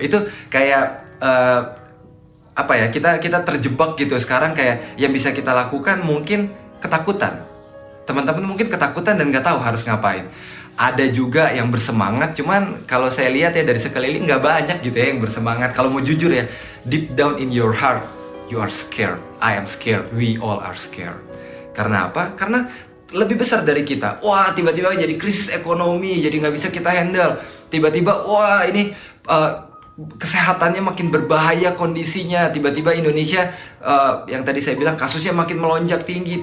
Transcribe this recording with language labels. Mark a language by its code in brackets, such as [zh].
[id] Itu kayak apa ya? Kita terjebak gitu sekarang, kayak yang bisa kita lakukan mungkin ketakutan. Teman-teman mungkin ketakutan dan nggak tahu harus ngapain. Ada juga yang bersemangat, cuman kalau saya lihat ya dari sekeliling nggak banyak gitu ya yang bersemangat. Kalau mau jujur ya, [en] deep down in your heart, you are scared. I am scared. We all are scared. [id] Karena apa? Karena lebih besar dari kita. Wah, tiba-tiba jadi krisis ekonomi, jadi nggak bisa kita handle. Tiba-tiba, wah ini kesehatannya makin berbahaya kondisinya. Tiba-tiba Indonesia, yang tadi saya bilang kasusnya makin melonjak tinggi.